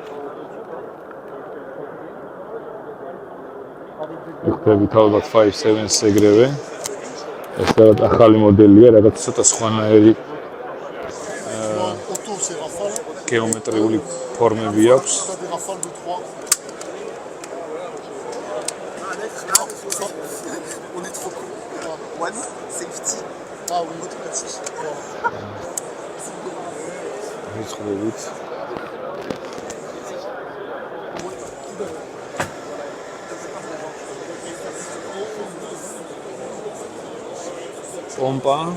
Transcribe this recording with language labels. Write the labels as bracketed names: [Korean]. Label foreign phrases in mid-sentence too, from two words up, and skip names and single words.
[Georgian] იხდებით ალბათ 5.7-ს ეგრევე. ეს რაღაც ახალი მოდელია, რაღაც ცოტა სხვანაირი გეომეტრიული ფორმები აქვს. [French] On est trop cool. [English] One, safety. [French] Ah oui, automatique. [Georgian] რიცხობით. პომპა.